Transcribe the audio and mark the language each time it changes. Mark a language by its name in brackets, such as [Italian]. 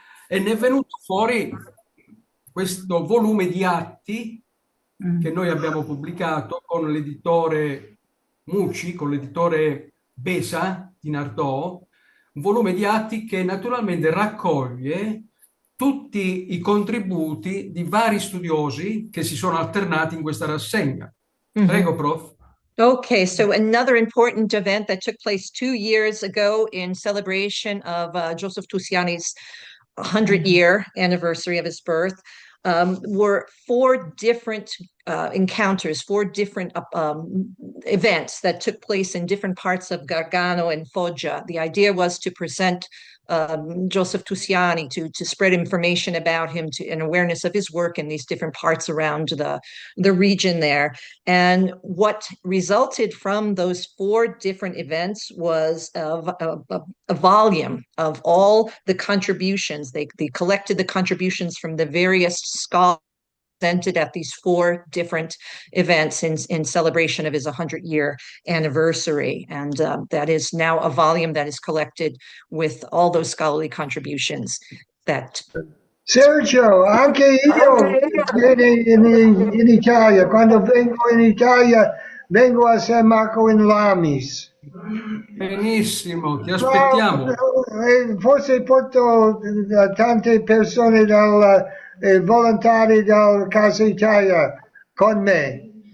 [Italian] E ne è venuto fuori questo volume di atti che noi abbiamo pubblicato con l'editore Mucci, con l'editore Besa di Nardò, un volume di atti che naturalmente raccoglie tutti i contributi di vari studiosi che si sono alternati in questa rassegna. Prego, prof. [English] Okay, so another important event that took place 2 years ago in celebration of Joseph Tusiani's 100-year anniversary of his birth were 4 different encounters, 4 different events that took place in different parts of Gargano and Foggia. The idea was to present Joseph Tusiani, to spread information about him, and awareness of his work in these different parts around the region there. And what resulted from those 4 different events was a volume of all the contributions. They collected the contributions from the various scholars presented at these 4 different events in celebration of his 100-year anniversary. And that is now a volume that is collected with all those scholarly contributions that... [Italian] Sergio, anche io in Italia, quando vengo in Italia vengo a San Marco in Lamis. Benissimo, ti No, aspettiamo. forse porto tante persone volontari del Casa Italia con me.